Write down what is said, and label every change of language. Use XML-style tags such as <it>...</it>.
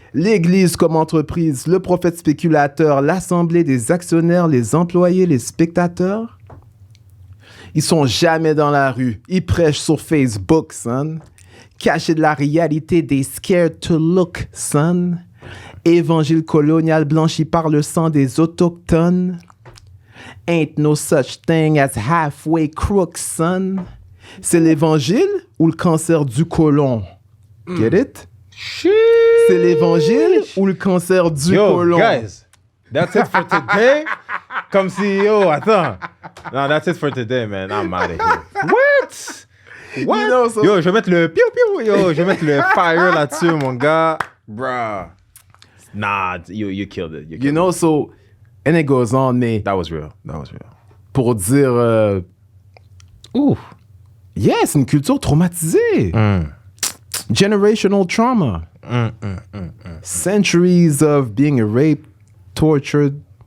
<fr>L'église comme entreprise, le prophète spéculateur, l'assemblée des actionnaires, les employés, les spectateurs. Ils sont jamais dans la rue. Ils prêchent sur Facebook, son. Cachés de la réalité, des</fr> <en>scared to look,</en> <fr>son. Évangile colonial blanchi par le sang des autochtones.</fr> <en>Ain't no such thing as halfway crooks, son.</en> <fr>C'est l'évangile ou le cancer du côlon?</fr> <en>Get it?</en> <fr>C'est l'évangile ou le cancer du côlon?</fr> <en>Guys, that's it for today.</en> <fr>Comme si, yo, attends.</fr> <en>No, that's it for today, man. I'm out of here. What? What? You know, so-</en> <fr>Yo, je vais mettre le piou-piou. Yo, je vais mettre le fire là-dessus, mon gars.</fr> <en>Bruh. Nah, you killed it. You know, so, and it goes on, mais That was real. That was real.</en> <fr>pour dire, Ouh. yeah, c'est une culture traumatisée.</fr> <en>Generational trauma. Centuries of being raped, tortured,</en>